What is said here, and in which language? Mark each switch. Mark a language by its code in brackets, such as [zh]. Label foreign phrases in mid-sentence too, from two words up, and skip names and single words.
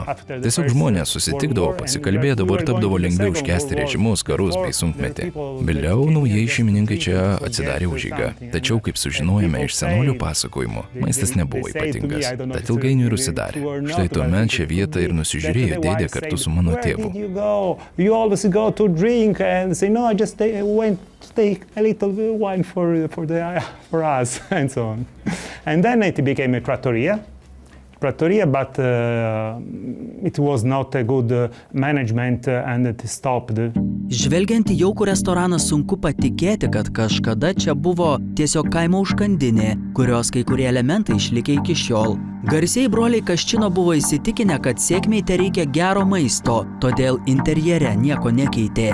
[lt] Tiesiog žmonės susitikdavo, pasikalbėdavo ir tapdavo lengviau iškęsti režimus, karus bei sunkmetį. Vėliau naujieji šeimininkai čia atsidarė užeigą. Tačiau, kaip sužinojome iš senolių pasakojimų, maistas nebuvo ypatingas. Tad ilgainiui ir užsidarė. Štai tuomet šią vietą ir nusižiūrėjo dėdė kartu su mano tėvu. [en] Take a little wine for us and so on. And then it became a trattoria, but it was not a good management and it stopped. [lt] Žvelgiant į jaukų restoraną sunku patikėti, kad kažkada čia buvo tiesiog kaimo užkandinė, kurios kai kurie elementai išlikę iki šiol. Garsieji broliai Kaščino buvo įsitikinę, kad sėkmei tereikia gero maisto, todėl interjere nieko nekeitė.